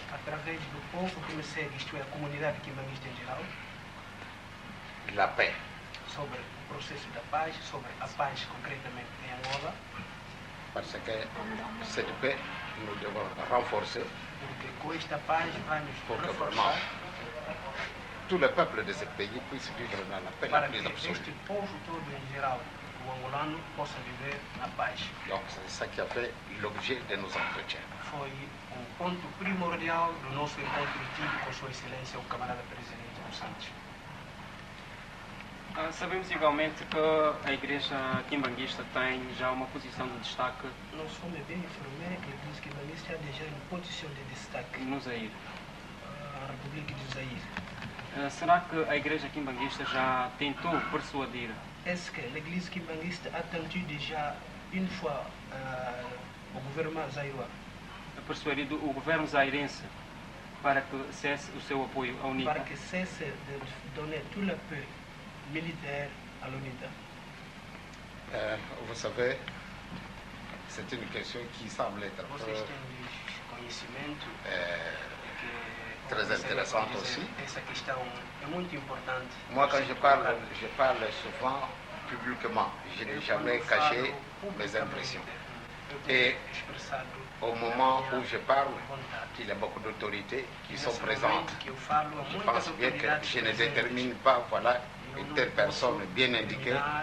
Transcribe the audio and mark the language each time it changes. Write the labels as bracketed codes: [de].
[pt] através do povo que me segue, isto é, a comunidade que me viste em geral, [fr] la paix. [pt] Sobre o processo da paz, sobre a paz concretamente em Angola. [fr] Parce que cette paix, nous devons renforcer. [pt] Porque com esta paz vamos reforçar. [fr] Tout le peuple de ce pays puisse vivre dans la paix la plus absolue. [pt] Este povo todo em geral, o angolano, possa viver na paz. [fr] Donc c'est ça qui a fait l'objet de nos entretiens. [pt] Foi ponto primordial do nosso encontro tido com Sua Excelência, o camarada presidente dos Santos. Sabemos igualmente que a Igreja Kimbanguista tem já uma posição de destaque [fr] Nous sommes bien informés que l'Église kimbanguiste a déjà une position de destaque [pt] no Zaire. [fr] en République du Zaïre. [pt] Será que a Igreja Kimbanguista já tentou persuadir [fr] Est-ce que l'Église kimbanguiste a tenté déjà une fois au gouvernement zaïrois [pt] o governo zairense para que cesse o seu apoio à UNITA? para que [fr] cesse de donner tout l'appui militaire à l'UNITA? Vous savez, c'est une question qui semble être [pt] Vocês têm conhecimento que [fr] très intéressante aussi. [pt] essa questão é muito importante. [fr] Moi, quand je parle souvent publiquement. Je n'ai jamais caché mes impressions. Et au moment où je parle, il y a beaucoup d'autorités qui sont présentes. Je pense bien que je ne détermine pas, voilà, une telle personne bien indiquée.